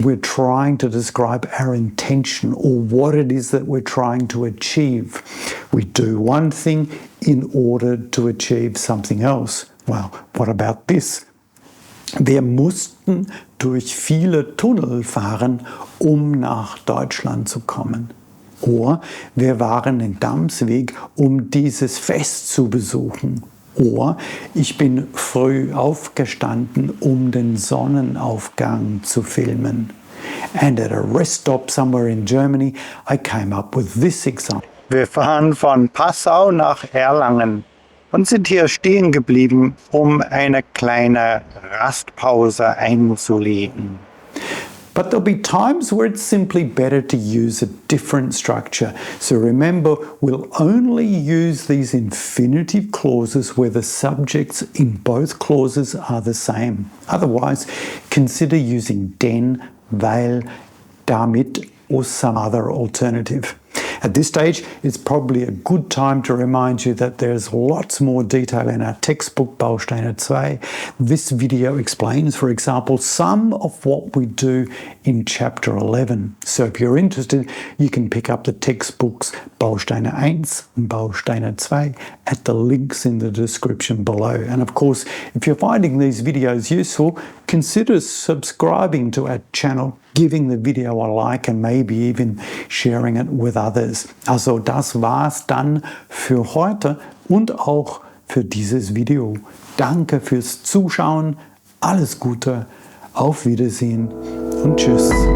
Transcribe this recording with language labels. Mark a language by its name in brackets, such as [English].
[English] We're trying to describe our intention or what it is that we're trying to achieve. We do one thing in order to achieve something else. Well, what about this? [German] Wir mussten durch viele Tunnel fahren, nach Deutschland zu kommen. Oder wir waren in Damsweg, dieses Fest zu besuchen. Oder ich bin früh aufgestanden, den Sonnenaufgang zu filmen. [English] And at a rest stop somewhere in Germany, I came up with this example. [German] Wir fahren von Passau nach Erlangen und sind hier stehen geblieben, eine kleine Rastpause einzulegen. [English] But there'll be times where it's simply better to use a different structure. So remember, we'll only use these infinitive clauses where the subjects in both clauses are the same. Otherwise, consider using denn, weil, damit, or some other alternative. At this stage, it's probably a good time to remind you that there's lots more detail in our textbook, Bausteine 2. This video explains, for example, some of what we do in chapter 11. So if you're interested, you can pick up the textbooks Bausteine 1 and Bausteine 2 at the links in the description below. And of course, if you're finding these videos useful, consider subscribing to our channel, giving the video a like and maybe even sharing it with others. [German] Also das war's dann für heute und auch für dieses Video. Danke fürs Zuschauen, alles Gute, auf Wiedersehen und tschüss.